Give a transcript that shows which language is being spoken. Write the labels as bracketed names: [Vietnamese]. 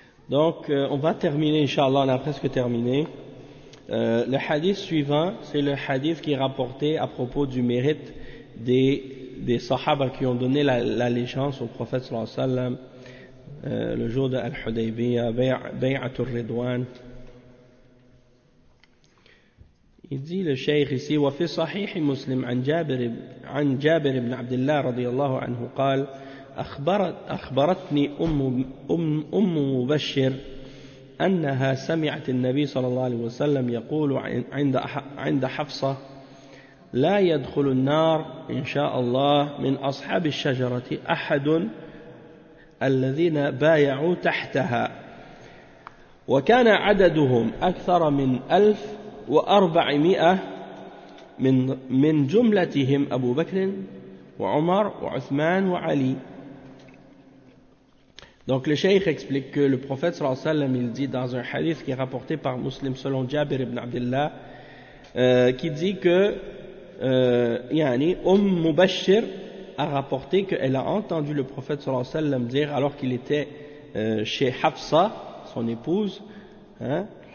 [French] Donc on va terminer, inchallah, on a presque terminé. Le hadith suivant, c'est le hadith qui est rapporté à propos du mérite des sahaba qui ont donné l'allégeance au prophète sallallahu alayhi wa sallam le jour de Al-Hudaybiyah, Bay'atul Ridwan. Il dit le cheikh ici: [Arabic] wa fi sahih Muslim an Jabir ibn Abdullah radiyallahu anhu qala أخبرتني أم مبشر أنها سمعت النبي صلى الله عليه وسلم يقول عند حفصة: لا يدخل النار إن شاء الله من أصحاب الشجرة أحد الذين بايعوا تحتها، وكان عددهم أكثر من 1400 من جملتهم أبو بكر وعمر وعثمان وعلي. [French] Donc le cheikh explique que le prophète sallallahu alayhi wa sallam, il dit dans un hadith qui est rapporté par Muslim selon Jabir ibn Abdullah, qui dit que yani Umm Mubashir a rapporté qu'elle a entendu le prophète sallallahu alayhi wa sallam dire, alors qu'il était chez Hafsa, son épouse, hein,